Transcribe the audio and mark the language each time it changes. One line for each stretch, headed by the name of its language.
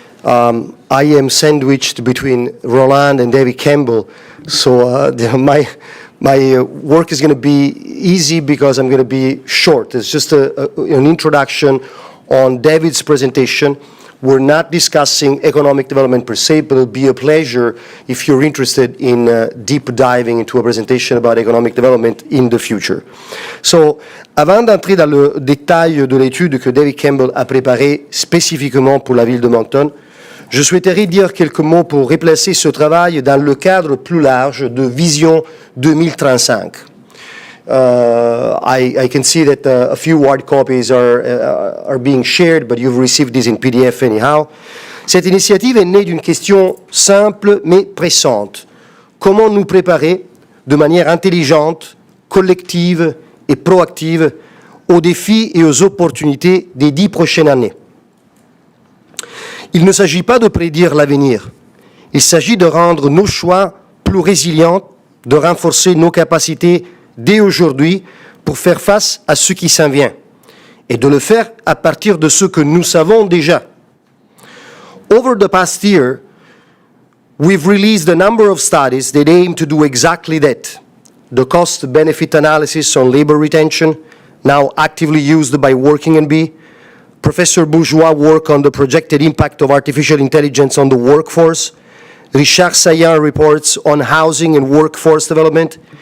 English: I am sandwiched between Roland and David Campbell, so my work is going to be easy because I'm going to be short. It's just an introduction on David's presentation. We're not discussing economic development per se, but it'll be a pleasure if you're interested in deep diving into a presentation about economic development in the future.
French: So, avant d'entrer dans le détail de l'étude que David Campbell a préparée spécifiquement pour la ville de Moncton, je souhaiterais dire quelques mots pour replacer ce travail dans le cadre plus large de Vision 2035.
English: I can see that a few hard copies are being shared, but you've received these in PDF anyhow.
French: Cette initiative est née d'une question simple mais pressante. Comment nous préparer de manière intelligente, collective et proactive aux défis et aux opportunités des 10 prochaines années? Il ne s'agit pas de prédire l'avenir. Il s'agit de rendre nos choix plus résilients, de renforcer nos capacités dès aujourd'hui pour faire face à ce qui s'en vient et de le faire à partir de ce que nous savons déjà.
English: Over the past year, we've released a number of studies that aim to do exactly that. The cost-benefit analysis on labor retention, now actively used by Working&Be, Professor Bourgeois' work on the projected impact of artificial intelligence on the workforce, Richard Saillant reports on housing and workforce development.